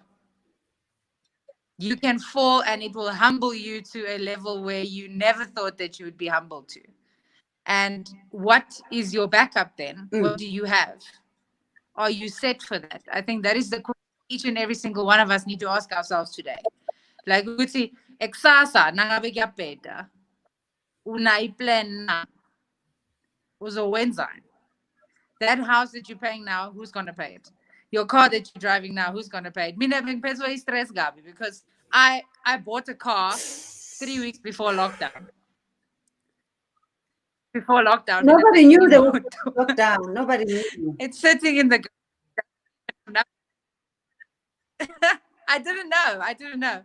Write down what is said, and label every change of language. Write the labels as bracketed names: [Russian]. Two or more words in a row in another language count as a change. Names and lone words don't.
[English] You can fall, and it will humble you to a level where you never thought that you would be humbled to. And what is your backup then? What do you have? Are you set for that? I think that is the question each and every single one of us need to ask ourselves today. Like, [Zulu] ukuthi eksasa nangabe kuyabheda, unayiplan na, uzowenzani? [English] That house that you're paying now, who's going to pay it? Your car that you're driving now, who's going to pay it? [Zulu] Mina bengiphethe stress gabi, [English] because I bought a car 3 weeks before lockdown. before lockdown. Nobody knew there was lockdown. Nobody knew. It's sitting in the. I didn't know.